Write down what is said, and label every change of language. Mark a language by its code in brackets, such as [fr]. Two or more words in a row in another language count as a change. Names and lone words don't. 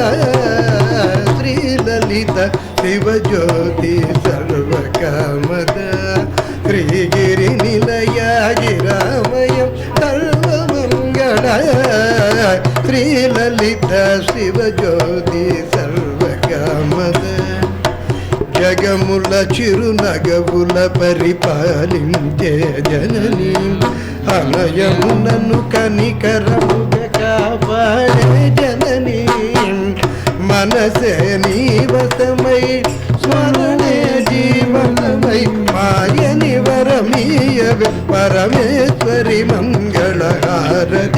[sa] श्रीललित शिवज्योति सर्वकामद श्रीगिरिनिलय गिरामय सर्वमङ्गल. श्रीललित शिवज्योति सर्वकामद. [te] జగముల చిరునగవుల పరిపాలించే జనని అనయమునను కనికరముగా కాపాడే జనని. మనసే నీవసమై స్మరణే జీవనమై మాయని వరమీయవే పరమేశ్వరి మంగళహారతి.